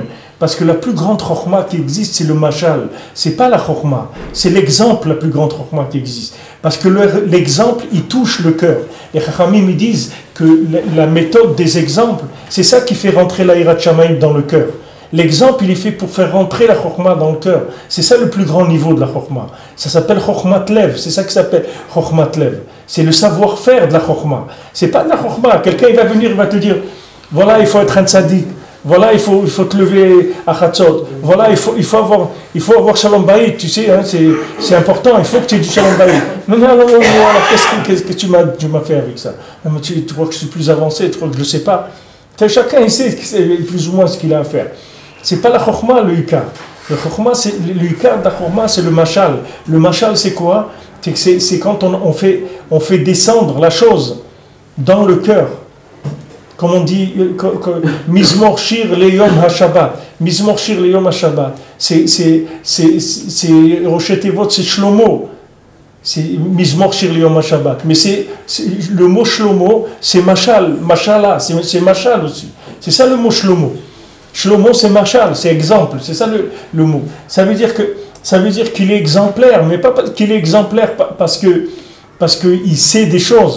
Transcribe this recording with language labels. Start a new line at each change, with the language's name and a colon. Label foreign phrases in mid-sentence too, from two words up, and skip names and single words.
French: Parce que la plus grande chokhma qui existe, c'est le mashal. C'est pas la chokhma, c'est l'exemple, la plus grande chokhma qui existe. Parce que l'exemple, il touche le cœur. Les Chachamim, ils disent que la méthode des exemples, c'est ça qui fait rentrer la
Hebrew: יראת שמים
French: dans le cœur. L'exemple, il est fait pour faire rentrer la chokhma dans le cœur. C'est ça le plus grand niveau de la chokhma. Ça s'appelle
Hebrew: חכמת לב.
French: C'est ça qui s'appelle
Hebrew: חכמת לב.
French: C'est le savoir-faire de la chokhma. C'est pas de la chokhma. Quelqu'un, il va venir, il va te dire, voilà, il faut être un tzaddik. Voilà, il faut te lever à Chatzot. Voilà, il faut avoir
Hebrew: שלום בית.
French: Tu sais, hein, c'est important. Il faut que tu aies du
Hebrew: שלום בית.
French: Non. Alors, qu'est-ce que tu m'as fait avec ça? Tu crois que je suis plus avancé? Tu crois que je ne sais pas? Chacun, il sait plus ou moins ce qu'il a à faire. C'est pas la chokhma, le ikar. Le ikar de la chokhma, c'est le mashal. Le mashal, c'est quoi? C'est quand on fait descendre la chose dans le cœur. Comme on dit,
Hebrew: מזמור שיר ליום השבת. מזמור שיר ליום השבת.
French: C'est
Hebrew: ראשי תיבות,
French: c'est Shlomo. C'est
Hebrew: מזמור שיר ליום השבת.
French: Mais le mot Shlomo, c'est Mashal. Mashala, c'est Mashal aussi. C'est ça le mot Shlomo. Shlomo, c'est Mashal, c'est exemple. C'est ça le mot. Ça veut dire qu'il est exemplaire, mais pas qu'il est exemplaire parce qu'il sait des choses.